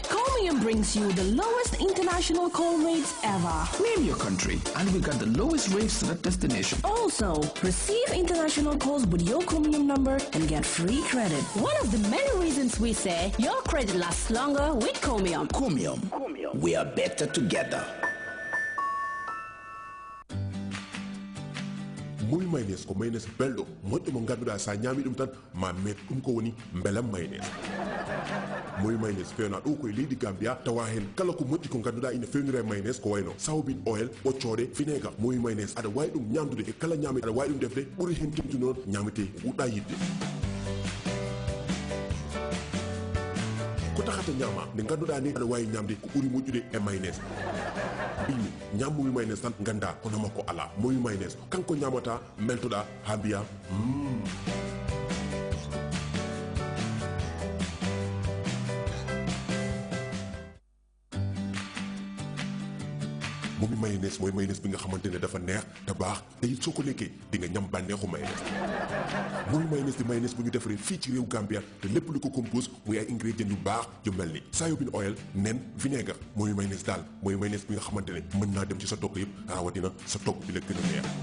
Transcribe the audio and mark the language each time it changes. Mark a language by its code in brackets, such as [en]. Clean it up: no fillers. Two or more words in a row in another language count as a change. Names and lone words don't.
[en] Comium brings you the lowest international call rates ever. Name your country and we got the lowest rates to that destination. Also, receive international calls with your Comium number and get free credit. One of the many reasons we say your credit lasts longer with Comium. Comium. We are better together. [ff] Muy mayonnaise ko mayonnaise beldo moƴƴo mo ganduɗa sa ñami ɗum tan ma met ɗum ko woni belam mayonnaise muy mayonnaise fewna ɗo koye leydi Gambia tawa hen kala ko moƴƴi ko ganduɗa ina fewnira mayonnaise ko wayno sawbin oil ɓoccode vinaigre muy mayonnaise aɗa wawi ɗum ñamdude e kala ñami aɗa wawi ɗum defde ɓuuri hen timtude noon ñamete ɓuɗɗa yidde ko taxata ñama nde ganduɗa ni aɗa wawi ñamde ko ɓuuri moƴƴude e mayonnaise bimi ñam muy mayonnaise tan ganda kono makko ala muy mayonnaise kanko ñamata meltoɗa ha mbiya [wo] moom mayonnaise mooy mayonnaise bi nga xamante ne dafa neex te baax te it soo ko lekkee di nga ñam bànneexu mayonnaise moom mayonnaise di mayonnaise bu ñu defaree fii ci réew Gambia te lépp lu ko compose muy ay ingrédients yu baax yu mel ni [en] soybean oil [wo] nen vinaigre mooy mayonnaise daal mooy mayonnaise bi nga xamante ne mën naa dem ci sa togg yëpp rawatina sa togg bi la gën a neex.